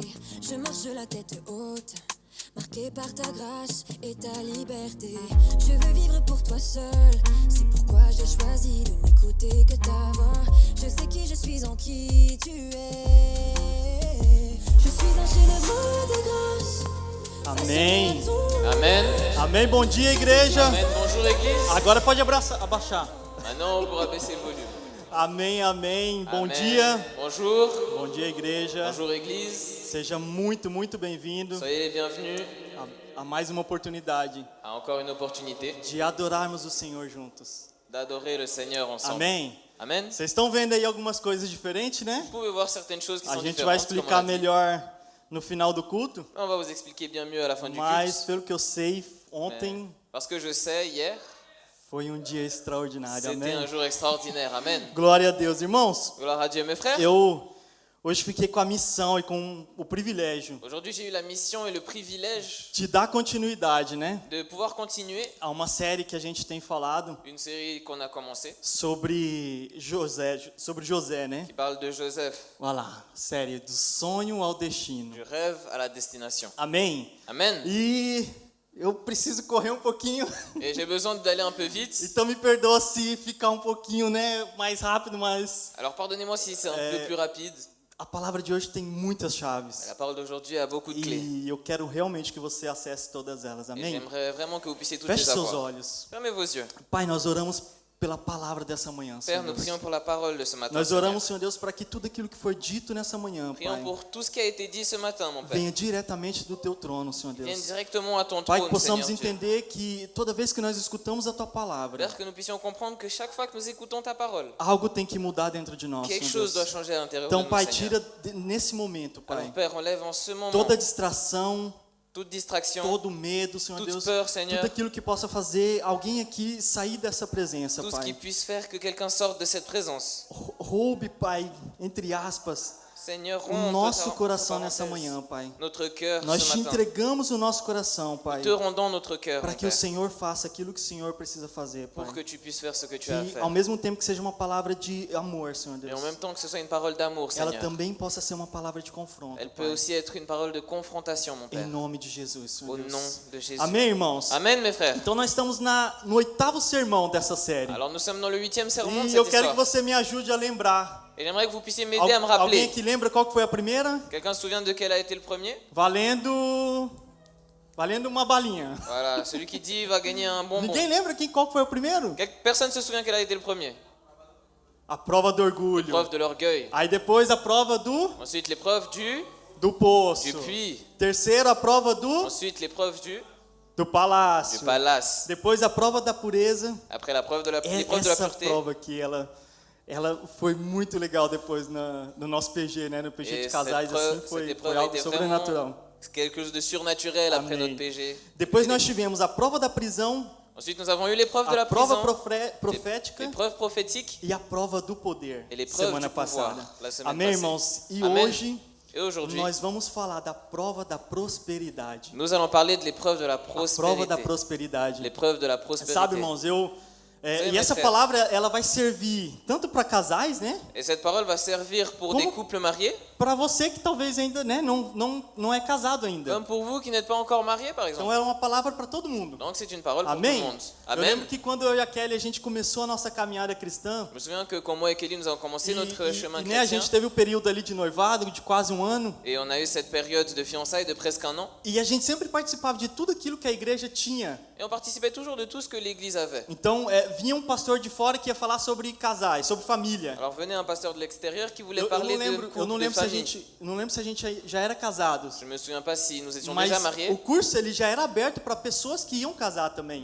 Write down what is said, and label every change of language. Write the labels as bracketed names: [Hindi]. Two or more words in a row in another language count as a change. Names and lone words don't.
[French] Je marche la tête haute, marqué par ta grâce et ta liberté. Je veux vivre pour toi seul, c'est pourquoi j'ai choisi de n'écouter que ta voix. Je sais qui je suis, en qui tu es. Je suis un chef-d'œuvre de grâce. [Portuguese] Amém. [French] Amen. [Portuguese] Amém. Bom dia, igreja. [French] Amen. Bonjour Église. [Portuguese] Agora pode abaixar. [French] Maintenant, on pourra baisser le volume. [Portuguese] Amém, amém. Bom [French] Amen. [Portuguese] dia. [French] Bonjour. [Portuguese] Bom dia, igreja. [French] Bonjour Église. [Portuguese] Seja muito, muito bem-vindo [French] Soyez les bienvenus [Portuguese] a mais uma oportunidade [French] à encore une opportunité [Portuguese] de adorarmos o Senhor juntos. [French] d'adorer le Seigneur ensemble. [Portuguese] Amém. [French] Amen. [Portuguese] Vocês estão vendo aí algumas coisas diferentes, né? [French] Vous pouvez voir certaines choses qui [Portuguese] A [French] sont [Portuguese] gente vai [French] différentes. Comme on [Portuguese] explicar [French] a dit. [Portuguese] melhor no final do culto, [French] On va vous expliquer bien mieux à la fin du [Portuguese] mas [French] culte. [Portuguese] pelo que eu sei, [French] Mais [Portuguese] ontem [French] parce que je sais, hier, [Portuguese] foi um dia extraordinário. [French] c'était un [Portuguese] Amém. [French] jour extraordinaire. Amen. [Portuguese] Glória a Deus, irmãos. [French] Gloire à Dieu, mes frères. [Portuguese] Eu hoje fiquei com a missão e com o privilégio [French] Aujourd'hui, j'ai eu la mission et le privilège [Portuguese] de dar continuidade, né, [French] de pouvoir continuer [Portuguese] a uma série que a gente tem falado [French] une série qu'on a commencée [Portuguese] sobre José, né? [French] qui parle de Joseph, [Portuguese] Olha lá, série do sonho ao destino. [French] du rêve à la destination. [Portuguese] Amém. [French] Amen. [Portuguese] E eu preciso correr um pouquinho. [French] Et j'ai besoin d'aller un peu vite. [Portuguese] Então me perdoa se ficar um pouquinho, né, mais rápido, mas [French] Alors pardonnez-moi si c'est un peu plus rapide. [Portuguese] A palavra de hoje tem muitas chaves. [French] La parole d'aujourd'hui a beaucoup de clés. [Portuguese] E eu quero realmente que você acesse todas elas. [French] Et [Portuguese] Amém? [French] j'aimerais vraiment que vous puissiez toutes [Portuguese] Feche [French] les [Portuguese] seus [French] avoir. [Portuguese] olhos. [French] Fermez vos yeux. [Portuguese] Pai, nós oramos pela palavra dessa manhã, [French] Père, [Portuguese] Senhor [French] nous [Portuguese] Deus. [French] prions pour la parole de ce matin. [Portuguese] Nós [French] Seigneur. [Portuguese] oramos, Senhor Deus, para que tudo aquilo que foi dito nessa manhã, [French] Prions [Portuguese] Pai, [French] pour tout ce qui a été dit ce matin, mon Père. [Portuguese] venha diretamente do Teu trono, Senhor [French] Vienne [Portuguese] Deus. [French] directement à ton [Portuguese] Pai, [French] trône, [Portuguese] que possamos [French] Seigneur Dieu. [Portuguese] entender que toda vez que nós escutamos a Tua palavra, [French] Père, que nous puissions comprendre que chaque fois que nous écoutons ta parole, [Portuguese] algo tem que mudar dentro de nós, [French] quelque [Portuguese] Senhor [French] chose doit [Portuguese] Deus. [French] changer à l'intérieur [Portuguese] Então, [French] de [Portuguese] Pai, [French] nous, Seigneur. [Portuguese] tira nesse momento, [French] Alors, [Portuguese] Pai, [French] Père, enlève en ce moment [Portuguese] toda distração, [French] toute distraction, [Portuguese] todo medo, Senhor [French] toute [Portuguese] Deus, [French] peur, Seigneur. [Portuguese] tudo aquilo que possa fazer alguém aqui sair dessa presença, [French] tout ce qui [Portuguese] Pai. [French] puisse faire que quelqu'un sorte de cette présence. [Portuguese] Roube, Pai, entre aspas, [French] Seigneur, [Portuguese] o [French] romps [Portuguese] nosso [French] entre [Portuguese] coração nessa [French] parenthèses, [Portuguese] manhã, Pai. [French] notre cœur [Portuguese] Nós [French] ce [Portuguese] te [French] matin. [Portuguese] entregamos o nosso coração, Pai, [French] Te rendons notre cœur, [Portuguese] para [French] mon [Portuguese] que o [French] Père, [Portuguese] Senhor faça aquilo que o Senhor precisa fazer, Pai. [French] pour que tu puisses faire ce que tu as à [Portuguese] Que [French] faire. [Portuguese] ao mesmo tempo que seja uma palavra de amor, Senhor [French] Et [Portuguese] Deus, [French] en même temps que ce soit une parole d'amour, [Portuguese] ela [French] Seigneur. [Portuguese] também possa ser uma palavra de confronto, [French] Elle peut [Portuguese] Pai. [French] aussi être une parole de confrontation, mon [Portuguese] Em [French] Père. [Portuguese] nome de Jesus, Senhor [French] Au [Portuguese] Deus. [French] nom de Jésus. [Portuguese] Amém, irmãos? [French] Amen, mes frères. [Portuguese] Então nós estamos no 8º sermão dessa série. [French] Alors nous sommes dans le 8e sermon de [Portuguese] E eu [French] cette [Portuguese] quero que [French] histoire. [Portuguese] você me ajude a lembrar. [French] Et j'aimerais que vous puissiez m'aider à me [Portuguese] Alguém [French] rappeler. [Portuguese] aqui lembra qual que foi a primeira? [French] Quelqu'un se souvient de quel a été le premier? [Portuguese] Valendo uma balinha. [French] Voilà, celui qui dit va gagner un bonbon. [Portuguese] Ninguém lembra qual que foi o primeiro? [French] Personne ne se souvient quel a été le premier? [Portuguese] A prova do orgulho. [French] L'épreuve de l'orgueil. [Portuguese] Aí depois a prova [French] Ensuite l'épreuve [Portuguese] do poço. [French] du puits. [Portuguese] Terceiro, a prova [French] Ensuite l'épreuve [Portuguese] do [French] du [Portuguese] palácio. [French] palace. [Portuguese] Depois a prova da pureza. [French] Après l'épreuve de la [Portuguese] Essa [French] pureté. [Portuguese] prova aqui, ela foi muito legal depois no nosso PG, né? No PG [French] Et [Portuguese] de casais, assim, [French] cette [Portuguese] foi [French] épreuve [Portuguese] algo [French] était [Portuguese] sobrenatural. [French] vraiment quelque chose de surnaturel après [Portuguese] Amém. [French] notre PG. [Portuguese] Depois nós tivemos a prova da prisão, [French] Ensuite nous avons eu l'épreuve de [Portuguese] a [French] la [Portuguese] prova [French] prison, [Portuguese] profética [French] l'épreuve prophétique [Portuguese] e a prova do poder, [French] et l'épreuve [Portuguese] semana [French] du pouvoir, [Portuguese] passada. [French] la semaine [Portuguese] Amém, [French] passée. [Portuguese] irmãos? E [French] Amen. [Portuguese] hoje [French] Et aujourd'hui, [Portuguese] nós vamos falar da prova da prosperidade. [French] nous allons parler de l'épreuve de la [Portuguese] A prova da [French] prospérité. [Portuguese] prosperidade. [French] L'épreuve de la prospérité. [Portuguese] Sabe, irmãos, Sim, e essa mas é. palavra ela vai servir tanto para casais, né? [French] Et cette parole va servir pour [Portuguese] Como- [French] des couples mariés, [Portuguese] Para você que talvez ainda, né, não é casado ainda. [French] comme pour vous qui n'êtes pas encore mariés, par [Portuguese] Então [French] exemple. [Portuguese] é uma palavra para todo mundo. [French] Donc c'est une parole pour tout [Portuguese] Amém? [French] le monde. [Portuguese] Eu [French] Amen. [Portuguese] lembro que quando eu e a Kelly a gente começou a nossa caminhada cristã, [French] Je me souviens que quand moi et Kelly nous avons commencé notre chemin [Portuguese] né, a [French] chrétien, [Portuguese] gente teve o período ali de noivado de quase um ano, [French] et on a eu cette période de fiançailles de presque un an, [Portuguese] e a gente sempre participava de tudo aquilo que a igreja tinha. [French] et on participait toujours de tout ce que l'Église avait. [Portuguese] Então vinha um pastor de fora que ia falar sobre casais, sobre família. [French] Alors venait un pasteur de l'extérieur qui voulait [Portuguese] Eu [French] parler [Portuguese] não [French] de [Portuguese] lembro, eu não [French] couple, de [Portuguese] lembro se a [French] famille. [Portuguese] gente, não lembro se a gente já era casados. [French] Je me souviens pas si nous étions [Portuguese] Mas [French] déjà [Portuguese] o [French] mariés, [Portuguese] curso ele já era aberto para pessoas que iam casar também.